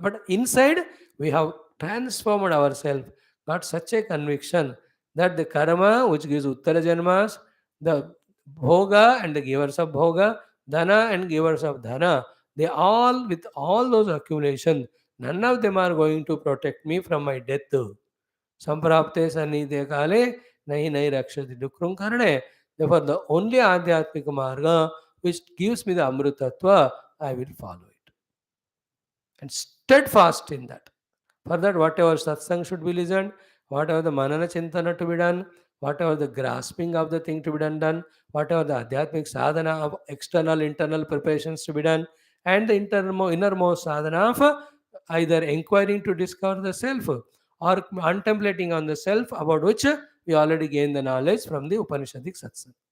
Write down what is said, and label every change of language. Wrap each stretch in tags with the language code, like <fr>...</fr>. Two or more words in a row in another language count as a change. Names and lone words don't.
<en>But inside, we have transformed ourselves, got such a conviction that the karma which gives</en> <sa>उत्तर जन्म,</sa> <en>the Bhoga and the givers of Bhoga, Dhana and givers of Dhana, they all, with all those accumulations, none of them are going to protect me from my death.</en> <sa>सम्प्राप्ते सन्निहिते काले नहि नहि रक्षति डुकृञ् करणे.</sa> <en>Therefore, the only</en> <sa>आध्यात्मिक मार्ग</sa> <en>which gives me the Amrutattva, I will follow it. And steadfast in that. For that, whatever satsang should be listened, whatever the</en> <sa>मनन चिन्तन</sa> <en>to be done, whatever the grasping of the thing to be done, whatever the</en> <sa>आध्यात्मिक साधना</sa> <en>of external, internal preparations to be done, and the innermost sadhana of either inquiring to discover the self or contemplating on the self, about which we already gained the knowledge from the Upanishadic satsang.</en>